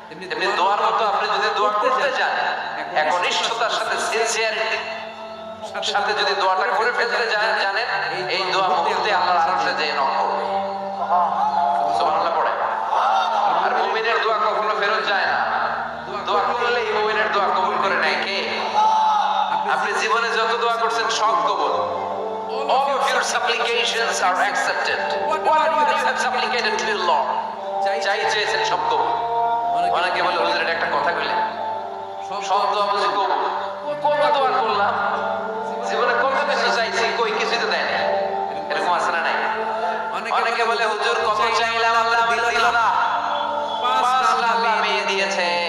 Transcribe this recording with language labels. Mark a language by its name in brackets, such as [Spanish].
[Bangla] তেমনি দোয়ার মতো আপনি যদি দোয়া করতে চান, একনিষ্ঠতার সাথে সিনসিয়ারিটির সাথে যদি দোয়াটা করে ফেলতে জানেন, এই দোয়া মুহূর্তে আল্লাহর আরশে যেয়ে নক করবে। সুবহানাল্লাহ পড়ে। আর মুমিনের দোয়া কখনো ফেরত যায় না। দোয়া করলে এই মুমিনের দোয়া কবুল করে নেয় কে? আপনি জীবনে যত দোয়া করছেন সব কবুল। [English] All of your supplications are accepted. Whatever you have supplicated to the Lord, [Bangla] চাই চেয়েছেন সব কবুল। অনেকে বলে হুজুর এটা একটা কথা কইলেন, সব দোয়া বুঝি কবুল? কত দোয়া করলাম, জীবনে কত কিছু চাইছি, কই কিছুই তো দেয় না। এরকম আছে না নাই? অনেকে বলে হুজুর কত চাইলাম আল্লাহ দিল না, 5 লাখ মেয়ে দিয়েছে।